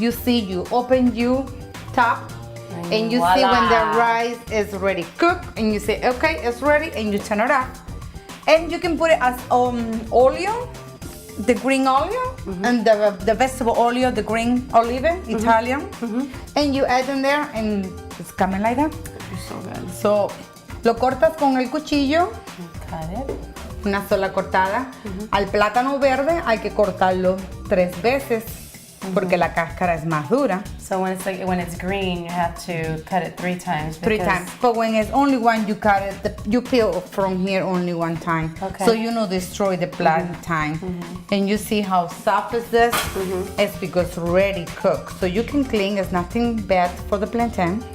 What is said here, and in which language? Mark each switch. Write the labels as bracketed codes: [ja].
[en] You see, you open your top, and you see when the rice is ready cooked, and you say, okay, it's ready, and you turn it off. And you can put it as oil, the green oil, and the vegetable oil, the green olive, Italian, and you add in there, and it's coming like that. It's so good. [es] So, lo cortas con el cuchillo. [en] Cut it. [es] Una sola cortada. Al plátano verde hay que cortarlo 3 veces porque la cáscara es más dura. [en] So when it's green, you have to cut it 3 times. 3 times. But when it's only one, you cut it. You peel from here only 1 time. Okay. So you don't destroy the plantain. And you see how soft is this? It's because already cooked. So you can clean. It's nothing bad for the plantain.